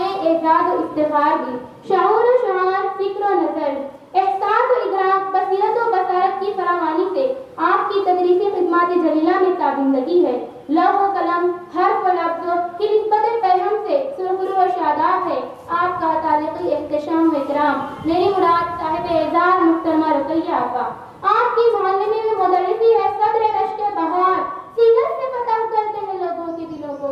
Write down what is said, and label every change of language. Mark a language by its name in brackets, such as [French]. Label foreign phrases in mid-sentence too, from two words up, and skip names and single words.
[Urdu] اعزاز و افتخار دی، شعور و شعار، فکر و نظر، احساس و ادراک، بصیرت و بصارت کی فراوانی سے آپ کی تدریسی خدمات جلیلہ میں تابندگی ہے۔ لوح و قلم، حرف و لفظ کی نسبت فہم سے سرخرو و شاداب ہے آپ کا تعلقی احتشام و اکرام۔ میری مراد صاحب اعزاز محترمہ رقیہ آپا، آپ کی معلمی میں مدرسی ہے صدر رشک بہار، سیرت سے فتح کرتے ہیں لوگوں کے دلوں کو۔